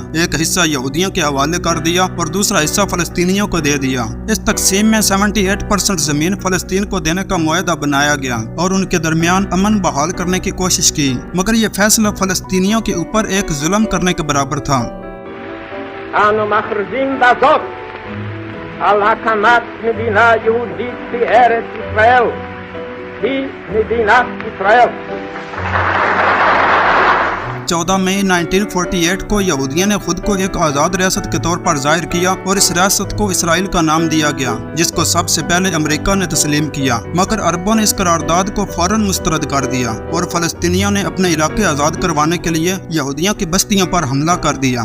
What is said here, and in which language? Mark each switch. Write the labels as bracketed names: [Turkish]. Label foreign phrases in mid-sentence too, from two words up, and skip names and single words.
[Urdu] ایک حصہ یہودیوں کے حوالے کر دیا اور دوسرا حصہ فلسطینیوں کو دے دیا. اس تقسیم میں 78% زمین فلسطین کو دینے کا معاہدہ بنایا گیا اور ان کے درمیان امن بحال کرنے کی کوشش کی، مگر یہ فیصلہ فلسطینیوں کے اوپر ایک ظلم کرنے کے برابر تھا. [Hebrew] אנו מכריזים בזאת על הקמת מדינה יהודית בארץ ישראל, היא מדינת ישראל। [Urdu] 14 مئی 1948 کو یہودیوں نے خود کو ایک آزاد ریاست کے طور پر ظاہر کیا اور اس ریاست کو اسرائیل کا نام دیا گیا، جس کو سب سے پہلے امریکہ نے تسلیم کیا. مگر عربوں نے اس قرارداد کو فوراً مسترد کر دیا اور فلسطینیوں نے اپنے علاقے آزاد کروانے کے لیے یہودیوں کی بستیوں پر حملہ کر دیا.